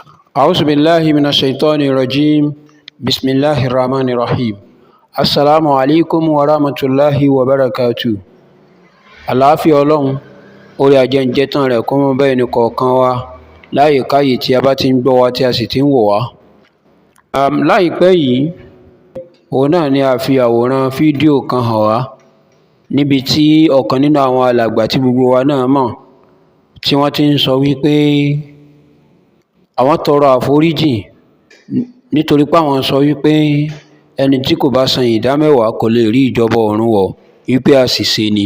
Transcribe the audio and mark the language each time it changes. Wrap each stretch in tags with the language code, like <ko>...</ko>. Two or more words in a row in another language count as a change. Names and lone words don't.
<ar>أعوذ بالله من الشيطان الرجيم بسم الله الرحمن الرحيم السلام عليكم ورحمة الله وبركاته.</ar> <yo>Àlàáfíà Ọlọ́run orí ajẹ́njẹ́tàn rẹ̀ kó mọ́ bá ẹnì kọ̀ọ̀kan wa láyìíkáyìí tí a bá ti ń gbọ́ wa tí a sì ti ń wò wá. Láìpẹ́ yìí òun náà ni a fi àwòrán fídíò kan hàn wá níbi tí ọ̀kan nínú àwọn alàgbà tí gbogbo wa náà mọ̀ tí wọ́n ti ń sọ wípé àwọn tọrọ àforíjì nítorí pé àwọn sọ wípé ẹni tí kò bá san ìdámẹ́wàá kò lè rí ìjọba ọ̀run wọ̀ wípé àṣìṣe ni.</yo>